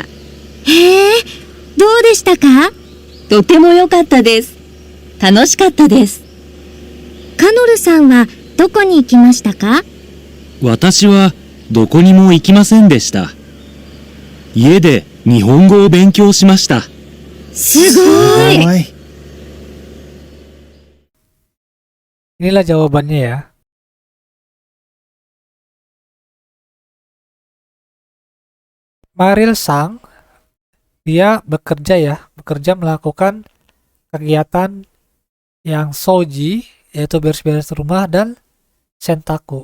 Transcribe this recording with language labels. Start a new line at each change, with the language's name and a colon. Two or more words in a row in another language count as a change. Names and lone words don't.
Japanese: へえ、どうでしたか？とても良かったです。楽しかったです。カノルさんはどこに行きましたか？私はどこにも行きませんでした。家で日本語を勉強しました。すごい。
Indonesian: Inilah jawabannya ya. Maril Sang, dia bekerja melakukan kegiatan yang soji, yaitu beres-beres rumah, dan sentaku.